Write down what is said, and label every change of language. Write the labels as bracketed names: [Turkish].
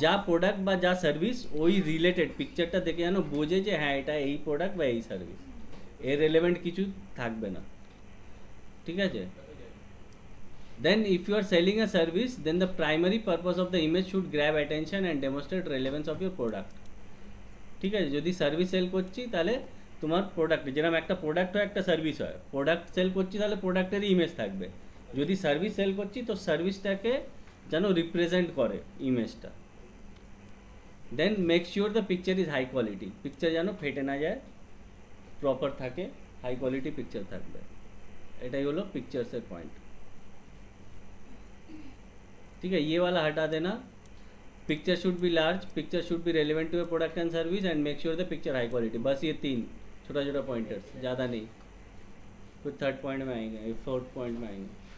[Bangla] যা প্রোডাক্ট বা যা সার্ভিস ওই রিলেটেড পিকচারটা দেখে যেন বোঝে যে হ্যাঁ এটা এই প্রোডাক্ট বা এই সার্ভিস, এর রেলেভেন্ট কিছু থাকবে না, ঠিক আছে। [English] Then if you are selling a service, then the primary purpose of the image should grab attention and demonstrate relevance of your product, [Bangla] ঠিক আছে। যদি সার্ভিস সেল করছি তাহলে তোমার প্রোডাক্ট, যেরকম একটা প্রোডাক্ট হয় একটা সার্ভিস হয়, প্রোডাক্ট সেল করছি তাহলে প্রোডাক্টেরই ইমেজ থাকবে। যদি সার্ভিস সেল করছি তো সার্ভিসটাকে যেন রিপ্রেজেন্ট করে ইমেজটা। [English] then make sure the picture is high quality, [Bangla] picture যেন ফেটে না যায়, প্রপার থাকে, হাই কোয়ালিটি পিকচার থাকবে। এটাই হলো পিকচার্সের পয়েंट, [Hindi] ठीक है। ये वाला हटा देना। [English] Picture should be large, picture should be relevant to your product and service and make sure the picture high quality. [Hindi] बस ये 3 छोटा छोटा पॉइंटर्स, ज़्यादा नहीं। कुछ 3rd पॉइंट में आएंगे, 4th पॉइंट में आएंगे।